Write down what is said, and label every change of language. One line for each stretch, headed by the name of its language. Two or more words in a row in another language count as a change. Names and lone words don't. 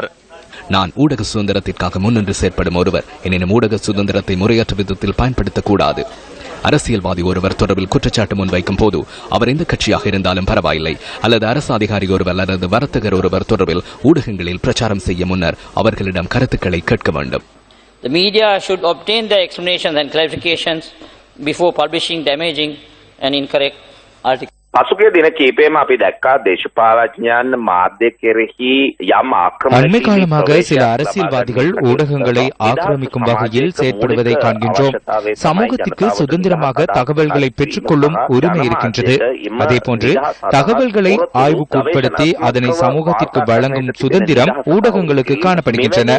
Tamil: நான் ஊடக சுதந்திரத்திற்காக முன்னின்று செயற்படும் ஒருவர். எனினும் ஊடக சுதந்திரத்தை முறையற்ற விதத்தில் பயன்படுத்தக்கூடாது. அரசியல்வாதி ஒருவர் தொடர்பில் குற்றச்சாட்டு முன்வைக்கும் போது அவர் எந்த கட்சியாக இருந்தாலும் பரவாயில்லை, அல்லது அரசு அதிகாரி ஒருவர் அல்லது வர்த்தகர் ஒருவர் தொடர்பில் ஊடகங்களில் பிரச்சாரம் செய்ய முன்னர் அவர்களிடம் கருத்துக்களை கேட்க வேண்டும்.
English: The media should obtain their explanations and clarifications before publishing damaging and incorrect articles.
Sinhala: පසුගිය දින කිහිපෙම අපි දැක්කා දේශපාලඥයන් මාධ්‍ය කෙරෙහි යම් ආක්‍රමණයක්
Tamil: அண்மை காலமாக சில அரசியல்வாதிகள் ஊடகங்களை ஆக்கிரமிக்கும் வகையில் செயற்படுவதை காண்கின்றோம். சமூகத்திற்கு சுதந்திரமாக தகவல்களை பெற்றுக்கொள்ளும் உரிமை இருக்கின்றது. அதேபோன்று தகவல்களை ஆய்வுக்கு உட்படுத்தி அதனை சமூகத்திற்கு வழங்கும் சுதந்திரம் ஊடகங்களுக்கு காணப்படுகின்றன.